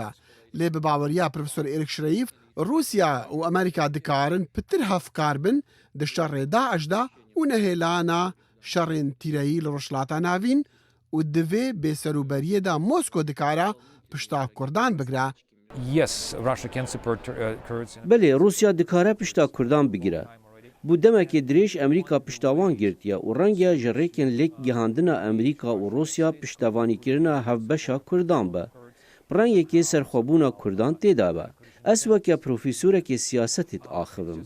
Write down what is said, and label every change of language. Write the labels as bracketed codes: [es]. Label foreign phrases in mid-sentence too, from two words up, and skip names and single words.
[ku] Lê bi baweriya Profesor Eric Schreif, Rûsya û Amerîka dikarin pitir hevkar bin di şerê Daeş de û nehêlana şerên tîreyî li rojhilata navîn û divê bêserûberiyê de Mosko dikare pişta Kurdan bigire. [en] yes, Russia can support Kurds. [ku] Belê Rûsya dikare pişta Kurdan bigire. Bu demekê dirêj Emerîka piştavan girtiye û renge ji rêkên lêk gihandina Emerîka û Rûsya piştevanîkirina hevbeşa Kurdan be. Rengekê serxwebûna Kurdan têda be. Ez weke profesorekê siyasetê axivim.